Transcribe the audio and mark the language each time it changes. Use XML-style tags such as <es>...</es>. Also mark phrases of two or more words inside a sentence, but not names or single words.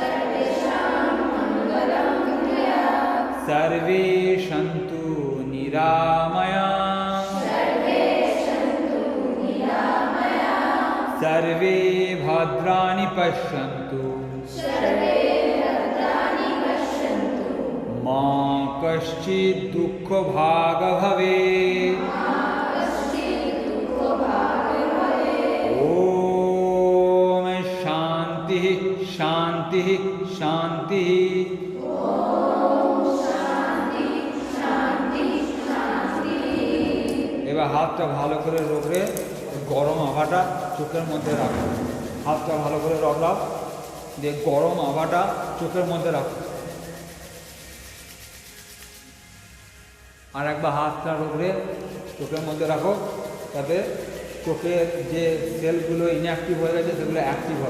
<sa>सर्वे सन्तु निरामयाः सर्वे भद्राणि पश्यन्तु मा कश्चित् दुःखभाग् भवेत्। ॐ शान्तिः शान्तिः शान्तिः।</sa> <bn>এবার হাতটা ভালো করে রগড়ে গরম হাওয়াটা চোখের মধ্যে রাখো, হাতটা ভালো করে রগড়াও দিয়ে গরম হাওয়াটা চোখের মধ্যে রাখো। আর একবার হাতটা রোগড়ে চোখের মধ্যে রাখো, তাতে চোখের যে সেলগুলো ইনঅ্যাক্টিভ হয়ে গেছে সেগুলো অ্যাক্টিভ হবে।</bn>